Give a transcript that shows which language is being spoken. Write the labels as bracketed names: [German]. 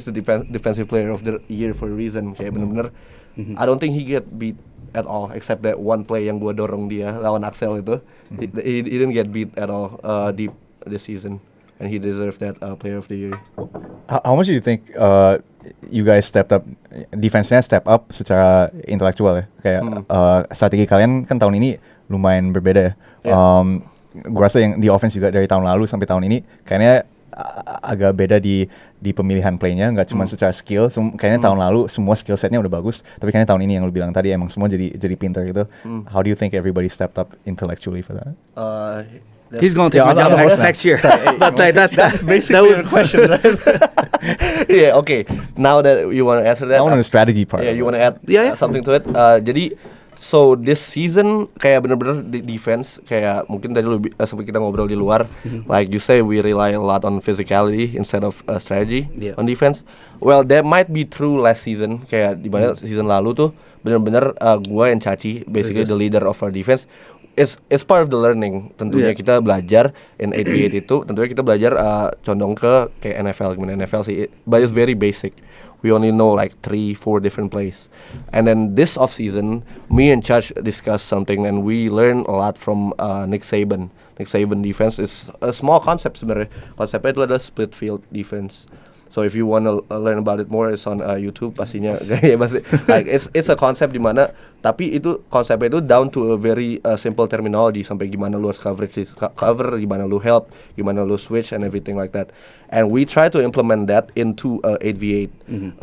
[English] He's the defensive player of the year for a reason. [Indonesian] Kayak bener-bener [English] I don't think he get beat at all except that one play [Indonesian] yang gua dorong dia lawan Axel itu. [English] He didn't get beat at all di this season. And he deserved that player of the year. How much do you think you guys stepped up, defense-nya step up [Indonesian] secara intelektual ya? Kayak strategi kalian kan tahun ini lumayan berbeda ya. Gue rasa yang di offense juga dari tahun lalu sampai tahun ini kayaknya agak beda di pemilihan play-nya, nggak cuma secara skill. Kayaknya tahun lalu semua skill set-nya udah bagus, tapi kayaknya tahun ini yang lu bilang tadi emang semua jadi pintar gitu. [English] How do you think everybody stepped up intellectually for that? He's going to take my job next year. But like that's basically your question, right? Yeah, okay. Now that you want to answer that, I want the strategy part. Yeah, you want to add Yeah. something to it. Jadi, so this season [Indonesian] kayak bener-bener di defense kayak mungkin tadi sampai kita ngobrol di luar, [English] like you say we rely a lot on physicality instead of strategy on defense. Well, that might be true last season. [Indonesian] Kayak di mana season lalu tuh bener-bener gua [English] and Chachi basically the leader of our defense. It's part of the learning. [Indonesian] Tentunya kita belajar [English] in 8v8 itu. [Indonesian] Tentunya kita belajar condong ke kayak NFL, gimana NFL sih. [English] But it's very basic. We only know like 3-4 different plays. And then this off season, me and Chach discussed something, and we learned a lot from Nick Saban. Nick Saban defense is a small concept [Indonesian] sebenarnya. Konsepnya itu adalah split field defense. [English] So if you want to learn about it more, it's on YouTube [Indonesian] pastinya. [English] Like it's a concept [Indonesian] di mana, tapi itu konsepnya itu [English] down to a very simple terminology [Indonesian] sampai gimana lu harus [English] cover, gimana lu help, gimana lu switch and everything like that. And we try to implement that into 8v8.